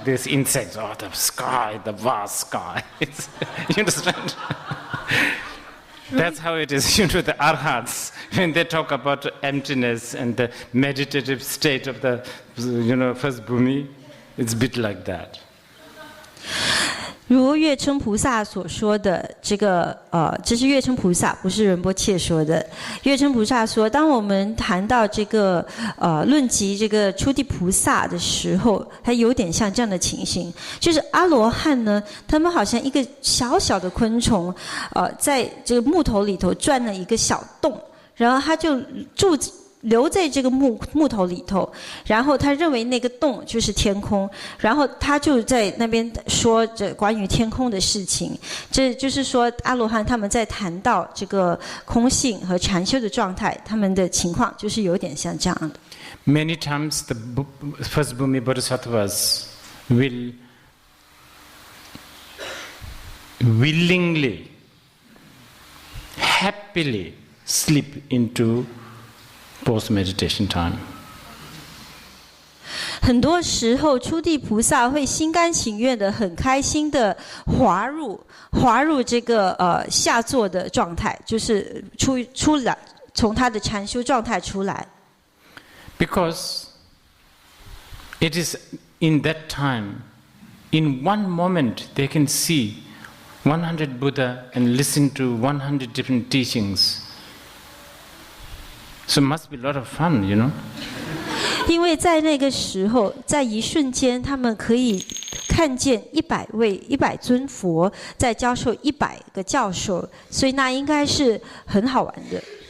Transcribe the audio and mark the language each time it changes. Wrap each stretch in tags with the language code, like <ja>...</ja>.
<en>These insects, oh, the sky, the vast sky. You understand? That's how it is, you know, the arhats, when they talk about emptiness and the meditative state of the, you know, first Bhumi, it's a bit like that.</en> <zh>如月称菩萨所说的这个这是月称菩萨，不是仁波切说的。月称菩萨说，当我们谈到这个论及这个初地菩萨的时候，它有点像这样的情形，就是阿罗汉呢，他们好像一个小小的昆虫，在这个木头里头钻了一个小洞，然后他就留在这个木头里头，然后他认为那个洞就是天空，然后他就在那边说着关于天空的事情。这就是说，阿罗汉他们在谈到这个空性和禅修的状态，他们的情况就是有点像这样的。</zh> <en>Many times the first Bhumi Bodhisattvas will willingly, happily slip into post-meditation time.</en> <zh>很多时候，初地菩萨会心甘情愿的、很开心的滑入这个下座的状态，就是出来，从他的禅修状态出来。</zh> <en>Because it is in that time, in one moment, they can see 100 Buddha and listen to 100 different teachings. So it must be a lot of fun, you know.</en> <zh>因为在那个时候，在一瞬间，他们可以看见100尊佛在教授100个教授，所以那应该是很好玩的。</zh>